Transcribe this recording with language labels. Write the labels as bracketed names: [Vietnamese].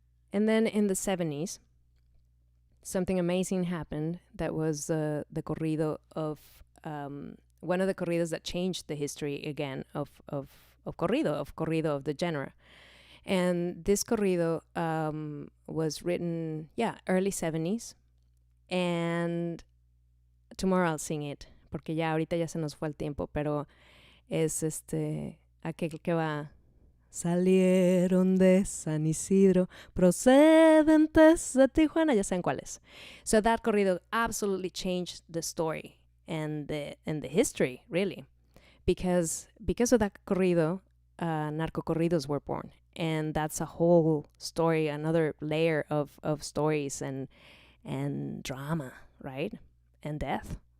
[English] And then in the 70s, something amazing happened. That was the corrido of one of the corridos that changed the history again of corrido of the genre. And this corrido was written, early 70s. And tomorrow I'll sing it, [Spanish] porque ya ahorita ya se nos fue el tiempo, pero es aquel que va salieron de San Isidro, procedentes de Tijuana. Ya saben cuál es. [English] So that corrido absolutely changed the story and the history, really. Because of that corrido, narco corridos were born. And that's a whole story, another layer of stories and drama, right? And death.